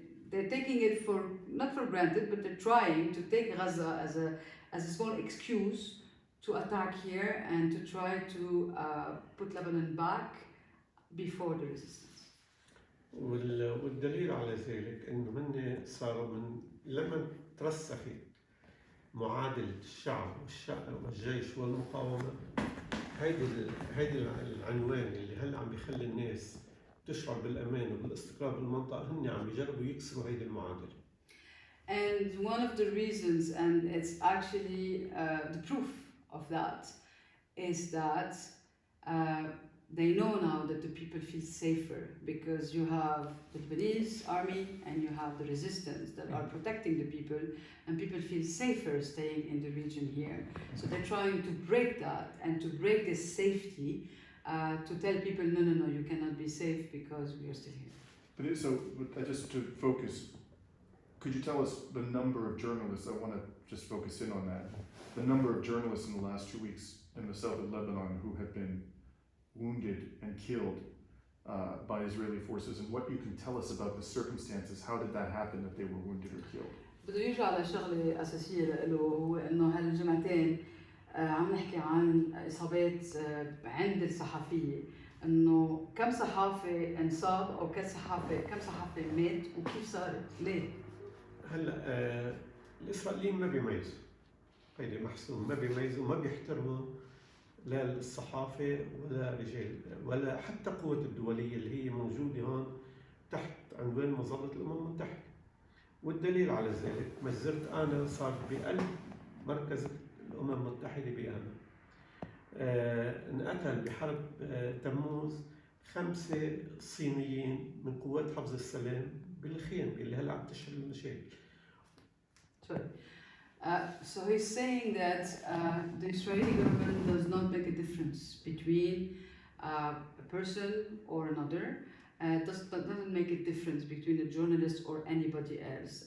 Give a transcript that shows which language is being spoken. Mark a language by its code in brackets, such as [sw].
[en] They're taking it for not for granted, but they're trying to take Gaza as a small excuse to attack here and to try to put Lebanon back before the resistance. [ar] والدليل على ذلك انه هن صاروا من لما ترسخت معادله الشعب والجيش والمقاومه، هيدي العنوان اللي هلا عم بيخلي الناس تشعر بالامان وبالاستقرار بالمنطقه، هن عم بيجربوا يكسروا هيدي المعادله. [en] And one of the reasons, and it's actually the proof of that, is that they know now that the people feel safer because you have the Lebanese army and you have the resistance that are protecting the people, and people feel safer staying in the region here. So they're trying to break that and to break this safety to tell people, no, you cannot be safe because we are still here. But just to focus, could you tell us the number of journalists? I want to just focus in on that. The number of journalists in the last 2 weeks in the south of Lebanon who have been wounded and killed by Israeli forces, and what you can tell us about the circumstances. How did that happen that they were wounded or killed? [ar] بده يرجع على شغلة أساسية له، هو إنه هالجمعتين عم نحكي عن إصابات عند الصحفية، إنه كم صحافي انصاب أو كم صحافي مات وكيف صارت؟ ليه؟ هلا الإسرائيليين ما بيميزوا، هيدي محسوم، ما بيميزوا، ما بيحترموا لا الصحافة ولا رجال ولا حتى قوة الدولية اللي هي موجودة هون تحت عنوان مظلة الأمم المتحدة. والدليل على ذلك ما زرت أنا صار بقلب مركز الأمم المتحدة بأنا انقتل بحرب تموز 5 صينيين من قوات حفظ السلام بالخيم اللي هلا عم تشعل المشاكل. [en] So he's saying that the Israeli government does not make a difference between a person or another. Doesn't make a difference between a journalist or anybody else.